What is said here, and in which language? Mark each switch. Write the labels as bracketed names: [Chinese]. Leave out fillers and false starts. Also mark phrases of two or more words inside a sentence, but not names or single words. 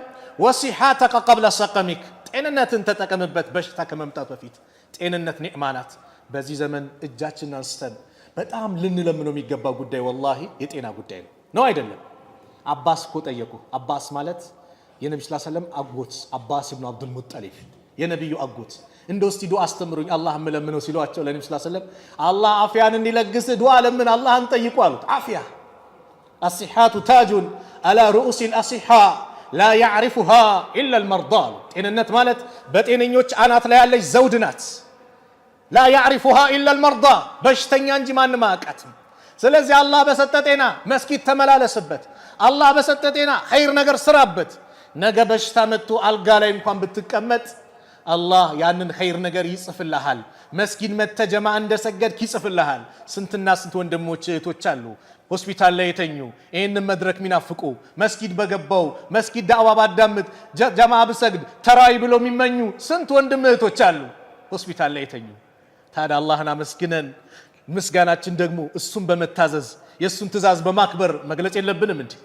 [Arabic] وصحتك قبل سقمك፣ [Amharic] ጤንነትን ተጠቀምበት በሽታ ከመምጣት በፊት። ጤንነት ኒዕማ ናት። በዚህ ዘመን እጃችንን አንስተን በጣም ልንለምነው የሚገባ ጉዳይ ወላሂ የጤና ጉዳይ ነው አይደለም? አባስ እኮ ጠየቁ። አባስ ማለት የነብዩ [Arabic] صلى الله عليه وسلم [Amharic] አጎት አባስ ኢብኑ አብዱል ሙጠሊብ የነብዩ አጎት። እንደው እስቲ ዱዓ አስተምሩኝ አላህ መለምነው ሲሏቸው ለነብዩ [Arabic] صلى الله عليه وسلم [Amharic] አላህ አፍያን እንዲለግስ ዱዓ ለምን አላህን ጠይቁ አሉት። አፍያ [Arabic] الصحات تاج على رؤوس الأصحاء لا يعرفها إلا المرضى [Amharic] ጤንነት ማለት በጤነኞች አናት ላይ ያለች ዘውድ ናት። [Arabic] لا يعرفها إلا [Amharic] المرضى በሽተኛ እንጂ ማንም አያውቃትም። ስለዚህ አላህ በሰጠ ጤና መስጊድ ተመላለስበት፣ አላህ በሰጠ ጤና ኸይር ነገር ስራበት። ነገ በሽታ መጥቶ አልጋ ላይ እንኳን ብትቀመጥ አላህ ያንን ኸይር ነገር ይጽፍልሃል። መስጊድ መተጀማ እንደሰገድክ ይጽፍልሃል። ስንትና ስንት ወንድሞች እህቶች አሉ ሆስፒታል ላይ የተኙ ይህንን መድረክ ሚናፍቁ መስጊድ በገባው መስጊድ ዳዕዋ ባዳምጥ ጀማ ብሰግድ ተራይ ብሎ የሚመኙ ስንት ወንድም እህቶች አሉ ሆስፒታል ላይ የተኙ። ታዲያ አላህን አመስግነን ምስጋናችን ደግሞ እሱን በመታዘዝ የእሱን ትእዛዝ በማክበር መግለጽ የለብንም እንዴ?